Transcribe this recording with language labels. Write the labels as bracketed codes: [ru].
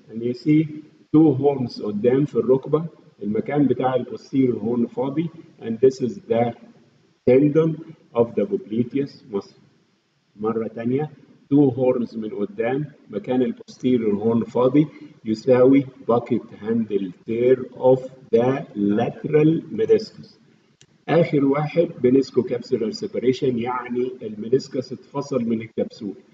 [en] And you see two horns [ar] قدام في الركبه، المكان بتاع البوستيريور هورن فاضي. [en] And this is the tendon of the popliteus muscle. [ar] مرة تانية [en] two horns [ar] من قدام، مكان البوستيريور هورن فاضي، يساوي [en] bucket handle tear of the lateral meniscus. [ar] آخر واحد menisco capsular separation، يعني المنسكس اتفصل من الكبسول.